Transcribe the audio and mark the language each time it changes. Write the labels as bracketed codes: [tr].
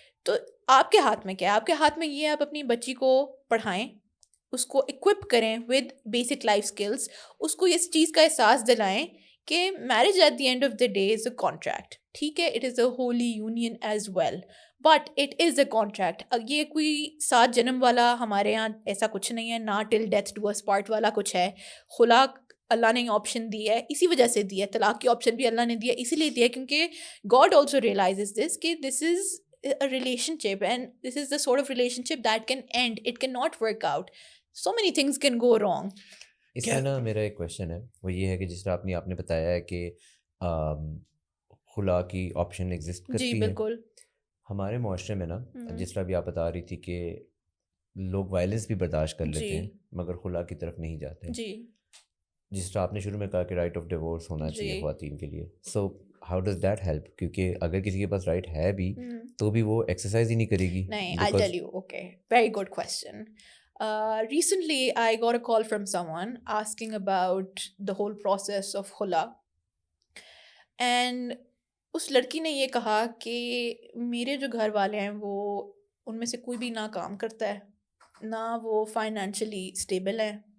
[ur] تو آپ کے ہاتھ میں کیا ہے؟ آپ کے ہاتھ میں یہ ہے, آپ اپنی بچی کو پڑھائیں, اس کو اکوپ کریں ود بیسک لائف اسکلس, اس کو اس چیز کا احساس دلائیں کہ [en] Marriage at the end of the day is a contract. [ur] ٹھیک ہے, [en] It is a holy union as well, but it is a contract. [ur] یہ کوئی 7 جنم والا ہمارے یہاں ایسا کچھ نہیں ہے, نہ [en] till death do us part [ur] والا کچھ ہے. خلا اللہ نے آپشن دی ہے, اسی وجہ سے دی ہے. طلاق کی آپشن بھی اللہ نے دی ہے, اسی لیے دی ہے کیونکہ [en] God also realizes this کہ this is a relationship and this is the sort of relationship that can end, it cannot work out, so many things can go wrong. [ur] اس میں نا میرا ایک کویشچن ہے, وہ یہ ہے کہ جس طرح آپ نے بتایا ہے کہ خلا کی آپشن ایگزسٹ کرتی ہے. جی بالکل. ہمارے معاشرے میں نا جس طرح بھی آپ بتا رہی تھی کہ لوگ وائلنس بھی برداشت کر لیتے ہیں مگر خلا کی طرف نہیں جاتے. جی جس طرح آپ نے شروع میں کہا کہ رائٹ آف ڈیورس ہونا چاہیے خواتین کے لیے, [en] So how does that help? [ur] کیونکہ اگر کسی کے پاس رائٹ ہے بھی تو بھی وہ ایکسرسائز ہی نہیں کرے گی. [en] نہیں, I'll tell you, okay, very good question. Recently I got a call from someone asking about the whole process of khula, and [ur] اس لڑکی نے یہ کہا کہ میرے جو گھر والے ہیں وہ ان میں سے کوئی بھی نہ کام کرتا ہے, نہ وہ فائنینشلی اسٹیبل ہیں.